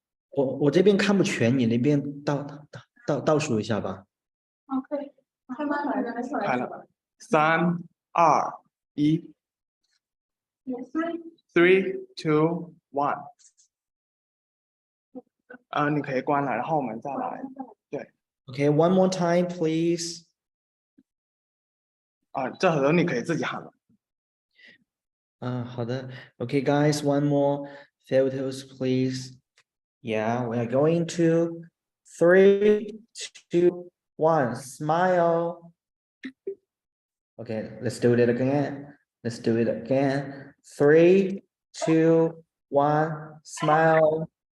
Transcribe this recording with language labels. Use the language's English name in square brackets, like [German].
[Chinese] 我这边看不全，你那边倒数一下吧。可以，开麦开了，3、2、1。 3、2、1。你可以关了，然后我们再来。对。 [English] Okay, one more time, please. [Chinese] 这时候你可以自己喊了。好的。 [English] Okay, guys, one more photos, please. Yeah, we are going to 3, 2, 1. Smile. Okay, let's do it again. Let's do it again. 3, 2, 1. Smile.